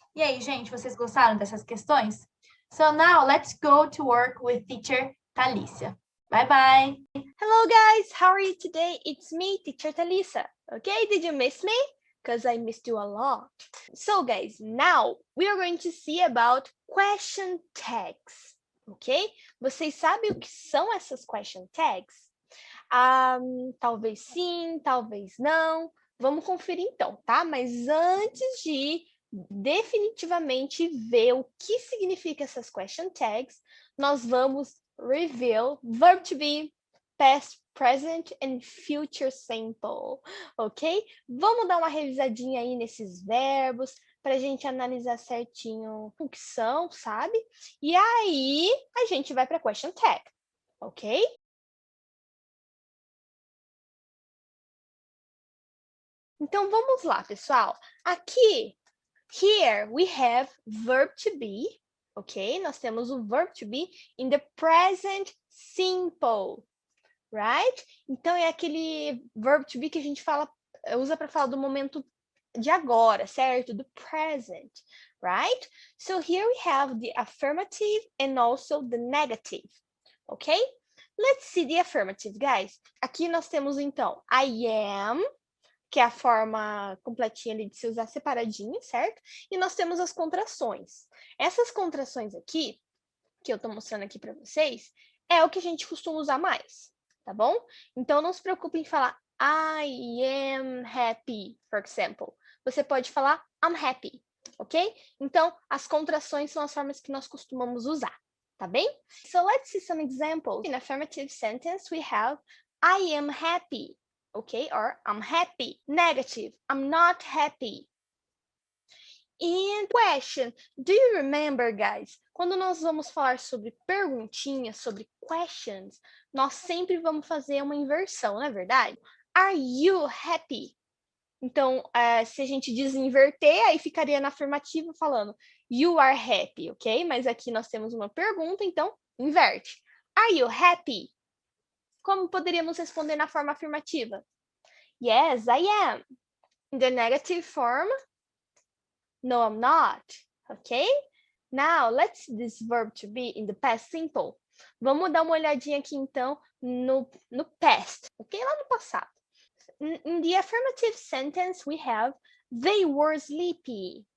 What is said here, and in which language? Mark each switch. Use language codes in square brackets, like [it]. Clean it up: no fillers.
[pt] E aí, gente, vocês gostaram dessas questões? [en] So now, let's go to work with teacher Thalissa. Bye-bye. Hello guys, how are you today? It's me, teacher Thalissa. Okay, did you miss me? Because I missed you a lot. So guys, now we are going to see about question tags. Ok? [pt] Vocês sabem o que são essas question tags? Talvez sim, talvez não. Vamos conferir então, tá? Mas antes de definitivamente ver o que significa essas question tags, nós vamos [en] review verb to be, past, present and future simple, [pt] ok? Vamos dar uma revisadinha aí nesses verbos para a gente analisar certinho o que são, sabe? E aí a gente vai para a question tag, ok? Então vamos lá, pessoal. Aqui, [en] here we have verb to be, [pt] ok? Nós temos o verb to be in the present simple, right? Então é aquele verb to be que a gente usa para falar do momento de agora, certo? [en] Do present, right? So here we have the affirmative and also the negative, ok? Let's see the affirmative, guys. [pt] Aqui nós temos então I am, que é a forma completinha ali de se usar separadinho, certo? E nós temos as contrações. Essas contrações aqui, que eu estou mostrando aqui para vocês, é o que a gente costuma usar mais, tá bom? Então, não se preocupe em falar [en] I am happy, for example. [pt] Você pode falar [en] I'm happy, [pt] ok? Então, as contrações são as formas que nós costumamos usar, tá bem? [en] So, let's see some examples. In affirmative sentence, we have I am happy. Okay, or I'm happy. Negative, I'm not happy. And question, do you remember, guys? [pt] Quando nós vamos falar sobre perguntinhas, sobre questions, nós sempre vamos fazer uma inversão, não é verdade? [en] Are you happy? [pt] Então, se a gente desinverter, aí ficaria na afirmativa falando [en] you are happy, [pt] ok? Mas aqui nós temos uma pergunta, então inverte. [en] Are you happy? [pt] Como poderíamos responder na forma afirmativa? [en] Yes, I am. In the negative form, no, I'm not. Okay? Now, let's see this verb to be in the past simple. [pt] Vamos dar uma olhadinha aqui, então, no past. Ok? Lá no passado. [en] In the affirmative sentence, we have they were sleepy.